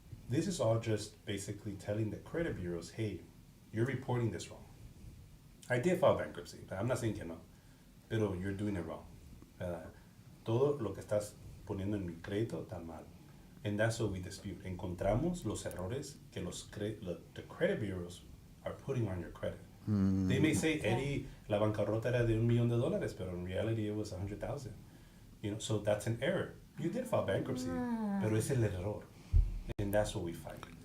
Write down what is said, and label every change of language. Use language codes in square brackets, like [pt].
[en] This is all just basically telling the credit bureaus, hey, you're reporting this wrong. I did file bankruptcy, but I'm not saying [es] que no, pero [en] you're doing it wrong. [es] Todo lo que estás poniendo en mi crédito está mal. [en] And that's what we dispute. [es] Encontramos los errores que [en] the credit bureaus are putting on your credit. They may say, Eddie, [es] la bancarrota era de [en] $1 million, [es] pero [en] in reality it was 100,000. You know, so that's an error. You did file bankruptcy, [es] pero es el error. [en] And that's what we fight.